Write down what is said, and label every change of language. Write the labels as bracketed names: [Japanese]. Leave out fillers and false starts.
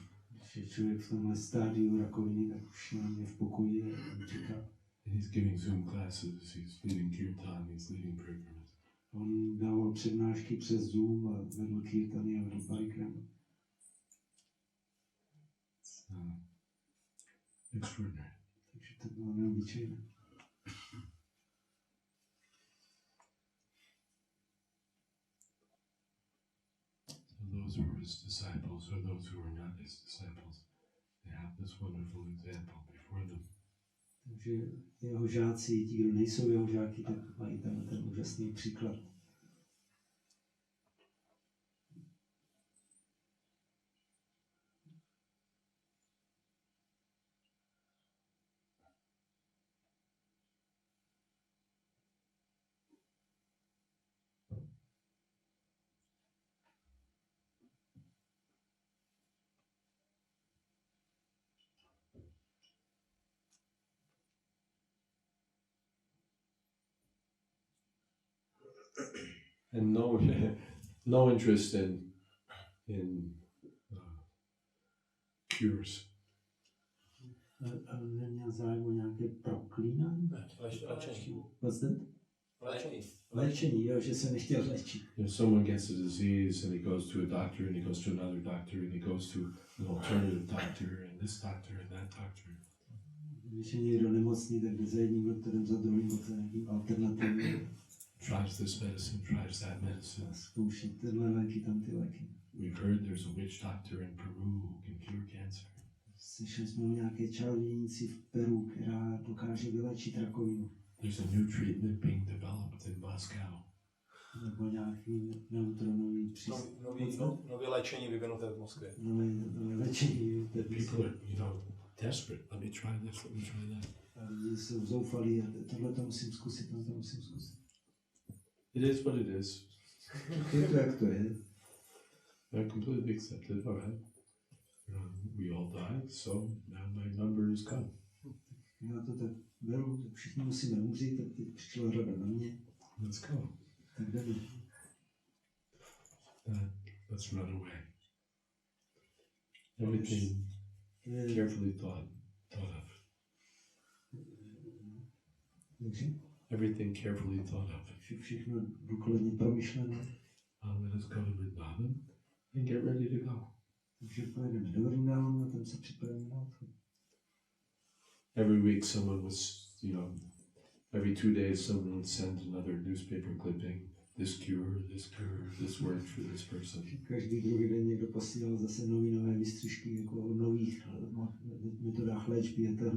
[Czech] Když je člověk v tomhle stádiu rakoviny, tak už je v pokoji a čeká. [English] And he's giving Zoom classes, he's leading kirtan, he's leading parikramas. [Czech] On dával přednášky přes Zoom a vedl kirtany a vedl parikramy. [English] Extraordinary. [Czech] Takže to bylo neobyčejné. [English] Those who were his disciples or those who were not his disciples, they have this wonderful example before them. [Czech] Takže jeho žáci, ti, kdo nejsou jeho žáky, tak mají ten úžasný příklad. [English] And no interest in cures. [Czech] A neměl zájem o nějaké proklínání? [English] What's that? [Czech] Léčení, jo, že se nechtěl léčit. [English] Someone gets a disease and he goes to a doctor and he goes to another doctor and he goes to an alternative doctor and this doctor and that doctor. [Czech] Když je někdo nemocný, tak jde za jedním doktorem, za druhým, za nějakým alternativním. [English] Tries this medicine, tries that medicine. [Czech] Zkouší tyhle léky, tam ty léky. [English] We've heard there's a witch doctor in Peru who can cure cancer. [Czech] Slyšeli jsme o nějaké čarodějnici v Peru, která dokáže vyléčit rakovinu. [English] There's a new treatment being developed in Moscow. [Czech] Nebo nějaký neutronový přístup. Nové léčení vyvinuté v Moskvě. Nové léčení. [English] People are, desperate. Let me try this, let me try that. [Czech] A lidi jsou zoufalí a tohle to musím zkusit, tohle to musím zkusit. [English] It is what it is. [Czech] Je to, jak to je. [English] I completely accept it, all right. We all die, so now my number is come. [Czech] Já to tak beru, všichni musíme umřít, tak teď přišla řada na mě. [English] Let's go. [Czech] Tak jdeme. [English] Let's run away. Everything carefully thought of. [Czech] Takže [English] Everything carefully thought of. [Czech] všechno důkladně promyšlené. [English] Let us go to Vrindavan and get ready to go. [Czech] Takže pojedeme do Vrindávanu a tam se připravíme na odchod. [English] Every week someone was, every 2 days someone would send another newspaper clipping. This worked for this person. [Czech] Každý druhý den někdo posílal zase nové výstřižky jako o nových metodách léčby.